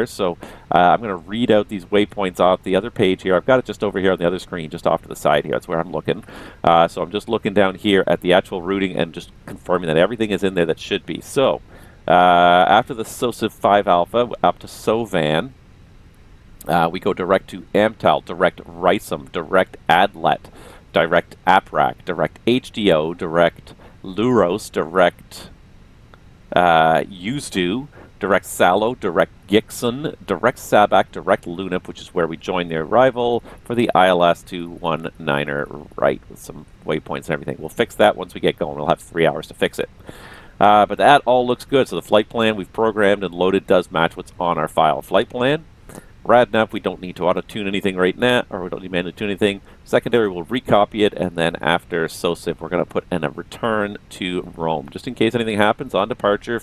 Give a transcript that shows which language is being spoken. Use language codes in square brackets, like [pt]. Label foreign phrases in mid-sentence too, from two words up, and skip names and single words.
[en] So I'm going to read out these waypoints off the other page here. I've got it just over here on the other screen, just off to the side here. That's where I'm looking. So I'm just looking down here at the actual routing and just confirming that everything is in there that should be. So after the SOSIV 5 Alpha, up to SOVAN, we go direct to AMTAL, direct RISM, direct ADLET, direct APRAC, direct HDO, direct LUROS, direct USDO, direct SALO, direct Gixon, direct SABAC, direct Lunop, which is where we join the arrival for the ILS 219er right with some waypoints and everything. We'll fix that once we get going. We'll have 3 hours to fix it. But that all looks good. So the flight plan we've programmed and loaded does match what's on our file. Flight plan, rad enough. We don't need to auto-tune anything right now, or we don't need manually tune anything. Secondary, we'll recopy it, and then after SOSIV, we're going to put in a return to Rome, just in case anything happens on departure.